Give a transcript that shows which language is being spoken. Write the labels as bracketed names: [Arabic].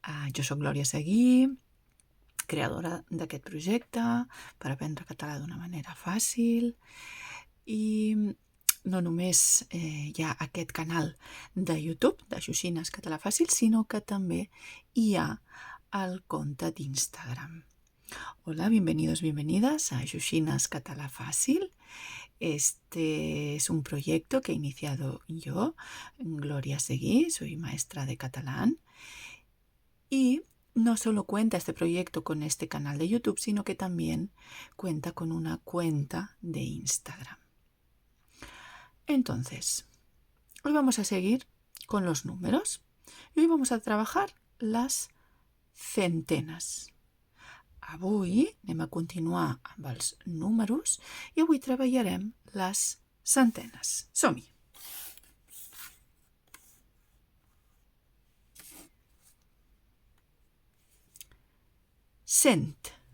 [Catalan] Jo sóc Glòria Seguí, creadora d'aquest projecte per aprendre català d'una manera fàcil. I no només hi ha aquest canal de YouTube de Xoxines Català Fàcil, sinó que també hi ha el compte d'Instagram. [Spanish] Hola, bienvenidos, bienvenidas a Xoxines Català Fácil. Este es un proyecto que he iniciado yo, Gloria Seguí, soy maestra de catalán. Y no solo cuenta este proyecto con este canal de YouTube, sino que también cuenta con una cuenta de Instagram. Entonces, hoy vamos a seguir con los números y hoy vamos a trabajar las centenes. [Catalan] Avui anem a continuar amb els números i avui treballarem les centenes. Som-hi! Cent.